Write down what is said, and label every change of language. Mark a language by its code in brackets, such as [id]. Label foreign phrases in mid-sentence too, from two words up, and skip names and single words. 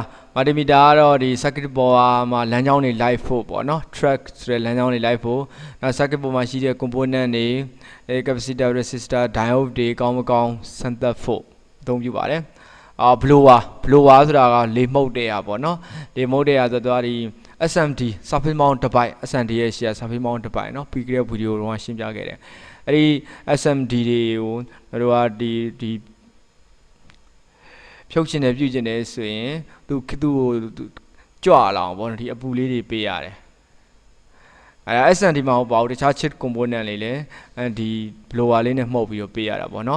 [my] ကတော့ဒီ [en] circuit board [my] မှာလမ်းကြောင်းတွေလိုက်ဖို့ပေါ့နော် track ဆိုတဲ့လမ်းကြောင်းတွေလိုက်ဖို့နောက် [en] circuit board [my] မှာရှိတဲ့ component တွေ [en] capacitor resistor diode [my] တွေကောင်းမကောင်းစမ်းသပ်ဖို့အသုံးပြုပါတယ်blower ဆိုတာကလေမှုတ်တဲ့ဟာပေါ့နော်လေမှုတ်တဲ့ဟာဆိုတော့ဒီ SMD [en] surface mount device [my] SMD ရဲ့ရှေ့ [en] surface mount device [my] เนาะပြီးခဲ့တဲ့ဗီဒီယိုတော့ရှင်းပြခဲ့တယ်အဲ့ဒီ SMD တွေကိုတို့ကဒီ ဖြုတ်ချင်တယ်ပြုတ်ချင်တယ်ဆိုရင်သူ့ကိုကြွလာအောင်ပေါ့နော်ဒီအပူလေးတွေပေးရတယ်အဲ့ဒါ SMD မှာဟုတ်ပါဘူးတခြား [en] chip component [my] လေးလည်းဒီ blower လေးနဲ့မှုတ်ပြီးတော့ပေးရတာပေါ့နော်